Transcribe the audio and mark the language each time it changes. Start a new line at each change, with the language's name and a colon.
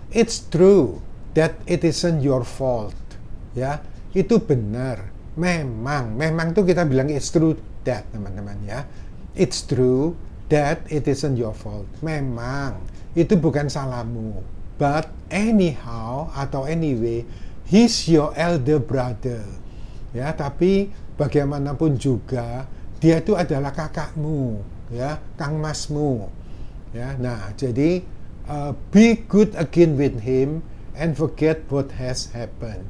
English: It's true that it isn't your fault.
Indonesian: Ya, itu benar. Memang tuh kita bilang
English: it's true that,
Indonesian: teman-teman, ya.
English: It's true that it isn't your fault.
Indonesian: Memang itu bukan salahmu.
English: But anyhow atau anyway, he's your elder brother.
Indonesian: Ya, tapi bagaimanapun juga dia itu adalah kakakmu, ya, kang masmu. Ya, nah jadi
English: be good again with him and forget what has happened.